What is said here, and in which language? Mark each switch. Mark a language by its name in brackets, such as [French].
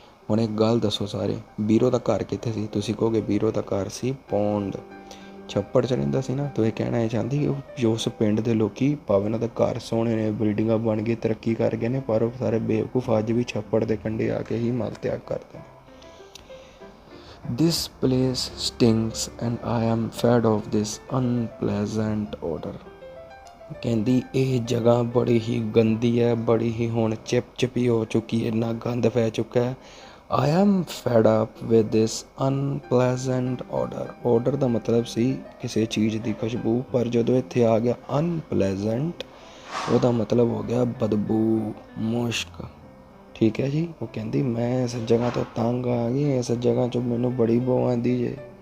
[Punjabi] ਹੁਣ ਇੱਕ ਗੱਲ ਦੱਸੋ ਸਾਰੇ, ਬੀਰੋ ਦਾ ਘਰ ਕਿੱਥੇ ਸੀ? ਤੁਸੀਂ ਕਹੋਗੇ ਬੀਰੋ ਦਾ ਘਰ ਸੀ ਪੌਂਡ, ਛੱਪੜ 'ਚ ਰਹਿੰਦਾ ਸੀ ਨਾ। ਤੁਸੀਂ ਕਹਿਣਾ ਇਹ ਚਾਹੁੰਦੀ ਕਿ ਉਸ ਪਿੰਡ ਦੇ ਲੋਕੀ ਭਾਵੇਂ ਉਹਨਾਂ ਦੇ ਘਰ ਸੋਹਣੇ ਨੇ, ਬਿਲਡਿੰਗਾਂ ਬਣ ਗਏ, ਤਰੱਕੀ ਕਰ ਗਏ ਨੇ, ਪਰ ਉਹ ਸਾਰੇ ਬੇਵਕੂਫ ਅੱਜ ਵੀ ਛੱਪੜ ਦੇ ਕੰਢੇ ਆ ਕੇ ਹੀ ਮਲ ਤਿਆਗ ਕਰਦੇ ਨੇ। [English] This place stinks and I am fed of this unpleasant odor। [Punjabi] ਕਹਿੰਦੀ ਇਹ ਜਗ੍ਹਾ ਬੜੀ ਹੀ ਗੰਦੀ ਹੈ, ਬੜੀ ਹੀ ਹੁਣ ਚਿਪਚਿਪੀ ਹੋ ਚੁੱਕੀ ਹੈ, ਇੰਨਾ ਗੰਦ ਪੈ ਚੁੱਕਾ ਹੈ। [English] I am fed up with this unpleasant odor। [Punjabi] odor ਦਾ ਮਤਲਬ ਸੀ ਕਿਸੇ ਚੀਜ਼ ਦੀ ਖੁਸ਼ਬੂ, ਪਰ ਜਦੋਂ ਇੱਥੇ ਆ ਗਿਆ unpleasant, ਉਹਦਾ ਮਤਲਬ ਹੋ ਗਿਆ ਬਦਬੂ, ਮੁਸ਼ਕ। ਠੀਕ ਹੈ ਜੀ, ਉਹ ਕਹਿੰਦੀ ਮੈਂ ਇਸ ਜਗ੍ਹਾ ਤੋਂ ਤੰਗ ਆ ਗਈ, ਇਸ ਜਗ੍ਹਾ 'ਚੋਂ ਮੈਨੂੰ ਬੜੀ ਬੋ ਆਉਂਦੀ ਜੇ।